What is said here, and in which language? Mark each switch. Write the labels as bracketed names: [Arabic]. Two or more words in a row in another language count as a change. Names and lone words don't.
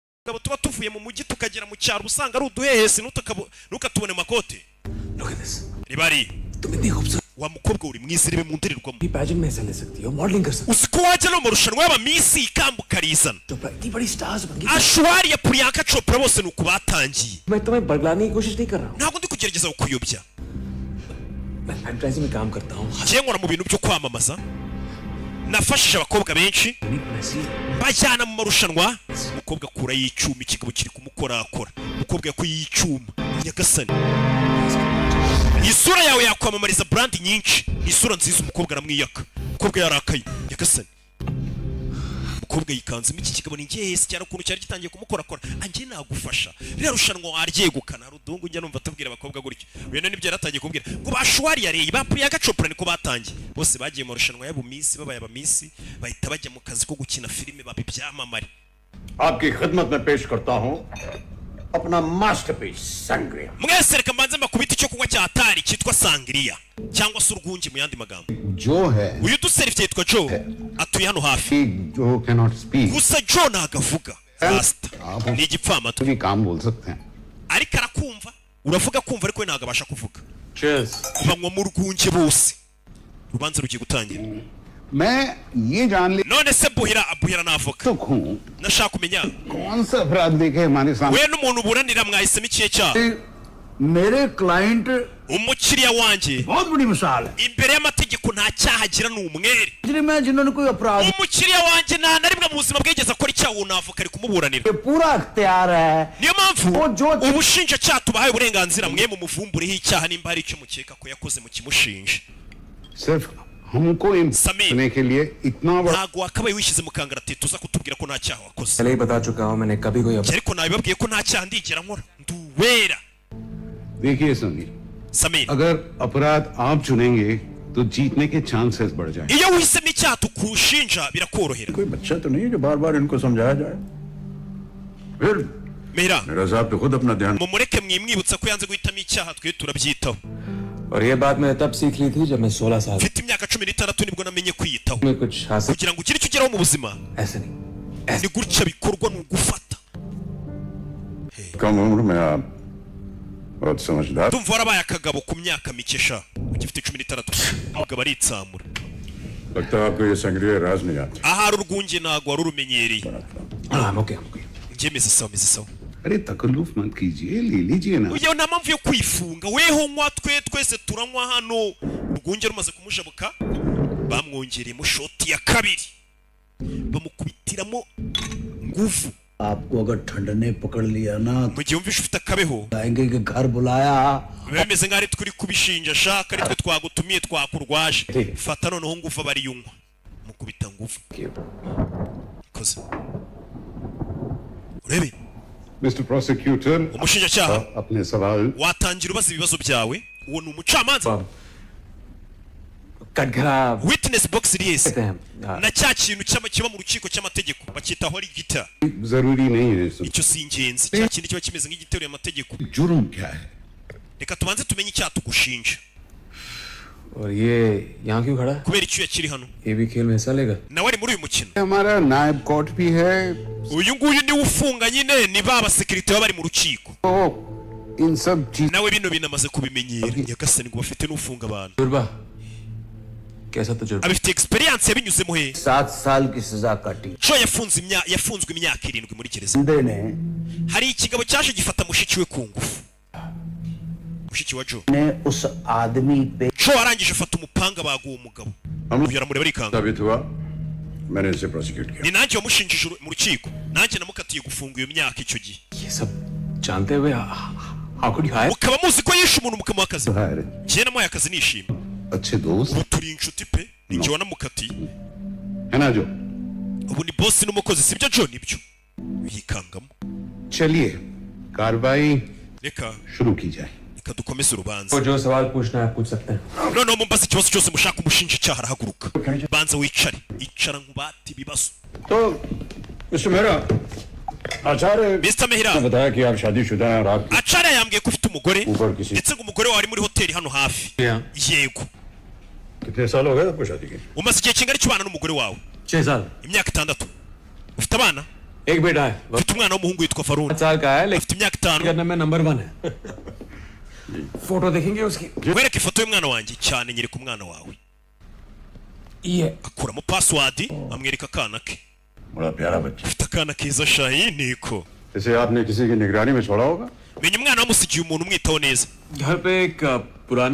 [Kinyarwanda] abagabo tuba tuvuye mu mujyi tukagera mu cyaro usanga ari uduhehesi ntukatubone makote. [English] Look at this. [Kinyarwanda] Ribari. [Hindi] तुम इतनी खूबसूरत [Kinyarwanda] Wa mukobwa uri mwiza rebe mu ndorerwamo. [Hindi] भी पैजेंट में हिस्सा ले सकती हो, मॉडलिंग कर सकती [Kinyarwanda] Uzi ko wajya no mu rushanwa y'abamisi ikambu karizana. [Hindi] हो, इतनी बड़ी स्टार्स बन गई। [Kinyarwanda] Ashwari ya Priyanka Chopra bose nuko batangiye. [Hindi] मैं तुम्हें बरगलाने की कोशिश नहीं कर रहा हूँ। [Kinyarwanda] Ntabwo ndi kugerageza kukuyobya. [Hindi] मैं एडवर्टाइजिंग में काम करता हूँ। [Kinyarwanda] Ngiye nkora mu bintu byo kwamamaza. Nafashije abakobwa benshi bajyana mu marushanwa. Umukobwa akura y'icyuma ikigabo kiri kumukorakora. Umukobwa yakuye y'icyuma. Nyagasani. Isura yawe yakwamamariza brand nyinshi. Isura nziza umukobwa aramwiyaka. Umukobwa yarakaye. Nyagasani. Umukobwa yikanze iki kigabo ni ngehese cyane ukuntu cyari gitangiye kumukorakora. Angiye nagufasha. Rero rushanwa waryegukana. Rudungu njya numva tubwira abakobwa gutyo. Wena nibyo yaratangiye kubwira. Ngo bashwari yareye ba Priyanka Chopra niko batangiye. Bose bagiye mu rushanwa y'abumisi babaye abamisi bahita bajya mu kazi ko gukina filime babibyamamare. [Hindi] आपकी खिदमत में पेश करता हूं अपना मास्टरपीस संग्रिया. [Kinyarwanda] Mwese reka mbanze makubita icyo kunywa cya Atari cyitwa Sangria cyangwa se urwungi mu yandi magambo. [Hindi] जो है [Kinyarwanda] Uyu duserivye yitwa Joe atuye hano hafi. [English] जो cannot speak [Kinyarwanda] Gusa Joe nagavuga. Rasta. Ni igipfamatwi. [Hindi] भी काम बोल सकते हैं. [Kinyarwanda] Ariko arakumva. Uravuga kumva ariko we ntago abasha kuvuga. [English] Cheers. [Kinyarwanda] Banywa mu rwunge bose. Urubanza rugiye gutangira. [Hindi] मैं ये जान ले [Kinyarwanda] None se Buhira navoka. [Hindi] तो हूँ [Kinyarwanda] Nashaka kumenya. [Hindi] कौन सा अपराध देखे हमारे सामने [Kinyarwanda] We n'umuntu buranira mwahisemo ikihe cyaha. [Hindi] मेरे क्लाइंट [Kinyarwanda] Umukiriya wanjye [Hindi] बहुत बड़ी मिसाल है [Kinyarwanda] imbere y'amategeko nta cyaha agira n'umwere. [Hindi] में जिन्होंने कोई अपराध [Kinyarwanda] Umukiriya wanjye nta na rimwe mu buzima bwigeze akora icyaha unavoka ari kumuburanira. [Hindi] ये पूरा अख्तियार है [Kinyarwanda] Niyo mpamvu [Hindi] वो जो [Kinyarwanda] ubushinjacyaha tubahaye uburenganzira mwe mu muvumbureho icyaha nimba hari icyo mukeka ko yakoze mu kimushinja. [Hindi] सिर्फ हमको समीर। करने के लिए इतना बड़ा [Kinyarwanda] Ntago wakabaye wishyize mu kangaratete uza kutubwira ko nta cyaha wakoze. [Hindi] पहले ही बता चुका हूँ मैंने कभी कोई [Kinyarwanda] Ariko nabibabwiye ko nta cyaha ndigera nkora. Nduwera. [Hindi] देखिए समीर Samir. अगर अपराध आप चुनेंगे तो जीतने के चांसेस बढ़ जाएंगे. [Kinyarwanda] Iyo uhisemo icyaha tukushinja birakorohera. [Hindi] कोई बच्चा तो नहीं है जो बार बार इनको समझाया जाए. फिर [Kinyarwanda] Mira, [Hindi] मेरा साहब तो खुद अपना ध्यान [Kinyarwanda] mumureke mwimwibutsa ko yanze guhitamo icyaha twe turabyitaho. [Hindi] और ये बात मैं तब सीख ली थी जब मैं 16 साल [Kinyarwanda] Mfite imyaka 16 nibwo namenye kwiyitaho. [Hindi] में कुछ हासिल [Kinyarwanda] Kugira ngo ugire icyo ugeraho mu buzima [Hindi] ऐसे नहीं [Kinyarwanda] ni gutya bikorwa ni ugufata. [Hindi] कम उम्र में आप बहुत समझदार. [Kinyarwanda] Ndumva warabaye akagabo ku myaka mike sha. Ugifite 16 umugabo aritsamura. [Hindi] लगता है आपको ये संग्रह राज नहीं आता. [Kinyarwanda] Ahari urwunge ntago wari urumenyereye. [Hindi] हाँ ओके [Kinyarwanda] Njye meze sawa. [Hindi] अरे तकल्लुफ मत कीजिए ले लीजिए ना. [Kinyarwanda] Uyo nta mpamvu yo kwifunga weho nywa twese turanywa hano. Urwunge rumaze kumujabuka bamwongereyemo shoti ya kabiri bamukubitiramo nguvu. [Hindi] आपको अगर ठंड ने पकड़ लिया ना [Kinyarwanda] Mu gihe wumvishe ufite akabeho [Hindi] आएंगे कि घर बुलाया [Kinyarwanda] biba bimeze nk'aho ari turi kubishinja shaka ari twe twagutumiye twakurwaje. Fata noneho nguvu abari yunywa mukubita nguvu. Koze urebe [English] Mister prosecutor [Kinyarwanda] umushinjacyaha [Hindi] अपने सवाल [Kinyarwanda] watangira ubaza ibibazo byawe. Uwo ni umucamanza. [Hindi] कटघरा [English] Witness box [Kinyarwanda] iri yese [Hindi] कहते हैं यार, [Kinyarwanda] na cya kintu kiba mu rukiko cy'amategeko bacyita hori gita. [Hindi] जरूरी नहीं है सब. [Kinyarwanda] Icyo si ingenzi cya kintu kiba kimeze nk'igiteruye amategeko. [Hindi] जुर्म क्या है? [Kinyarwanda] Reka tubanze tumenye icyaha tugushinja. [Hindi] और ये यहाँ क्यों खड़ा है? [Kinyarwanda] Kubera icyuya kiri hano [Hindi] ये भी खेल में हिस्सा लेगा? [Kinyarwanda] nawe ari muri uyu mukino. [Hindi] हमारा नायब कोर्ट भी है [Kinyarwanda] Uyu nguyu niwe ufunga nyine ni ba basekirite baba bari mu rukiko. [Hindi] तो इन सब चीज [Kinyarwanda] Nawe bino binamaze kubimenyera. Nyagasani ngo bafite n'ufunga abantu. [Hindi] जुर्बा कैसा तजुर्बा? [Kinyarwanda] Abifite experience yabinyuzemo he. [Hindi] 7 साल की सजा काटी [Kinyarwanda] Joe yafunzwe imyaka 7 muri gereza. [Hindi] बंदे ने [Kinyarwanda] Hari ikigabo cyaje gifata mushiki we ku ngufu. Mushiki wa Joe. [Hindi] उस आदमी पे [Kinyarwanda] Joe arangije afata umupanga baguha umugabo. Uyu aramureba arikanga. [Hindi] साबित हुआ मैंने इसे प्रोसिक्यूट किया. [Kinyarwanda] Ni nanjye wamushinjije mu rukiko. Nanjye namukatiye gufunga iyo myaka icyo gihe. [Hindi] ये सब जानते हुए [English] how could you hire? [Kinyarwanda] Mukaba muzi ko yishe umuntu mukamuha akazi. [Hindi] है [Kinyarwanda] Njye namuhaye akazi nishima. [Hindi] अच्छे दोस्त [Kinyarwanda] Ubu turi inshuti pe. Ni njye wanamukatiye. [Hindi] है ना जो. [Kinyarwanda] Ubu ni boss n'umukozi sibyo Joe nibyo. Yikangamo. [Hindi] चलिए कार्रवाई [Kinyarwanda] Reka [Hindi] शुरू की जाए. [Kinyarwanda] reka dukomeze urubanza. [Hindi] तो जो सवाल पूछना है पूछ सकते हैं. [Kinyarwanda] Noneho mumbaza ikibazo cyose mushaka umushinja icyaha arahaguruka. Banza wicare. Icara nkubati ibibazo. [Hindi] तो मिस्टर मेहरा आचार्य Mr. Mehira. ने बताया कि आप शादीशुदा हैं और आप [Kinyarwanda] Acharya yambwiye ko ufite umugore [Hindi] ऊपर किसी [Kinyarwanda] ndetse ngo umugore wawe ari muri hoteli hano hafi. [English] Yeah. [Kinyarwanda] Yego. [Hindi] कितने साल हो गए आपको शादी के? [Kinyarwanda] Umaze igihe kingana cy'ubana n'umugore wawe? [Hindi] 6 साल. [Kinyarwanda] Imyaka 6. Ufite abana? [Hindi] एक बेटा है [Kinyarwanda] mfite umwana w'umuhungu yitwa Farun [Hindi] 5 साल का है लेकिन [Kinyarwanda] afite imyaka 5 [Hindi] करने में नंबर 1 है फोटो देखेंगे उसकी [Kinyarwanda] wereke ifoto y'umwana wanjye cyane nyereka umwana wawe [Hindi] ये [Kinyarwanda] akuramo password amwereka akana ke [Hindi] बड़ा प्यारा बच्चा [Kinyarwanda] afite akana keza shayi niko [Hindi] इसे आपने किसी की निगरानी में छोड़ा होगा [Kinyarwanda] menya umwana wamusigiye umuntu umwitaho neza [Hindi] घर पे एक पुरानी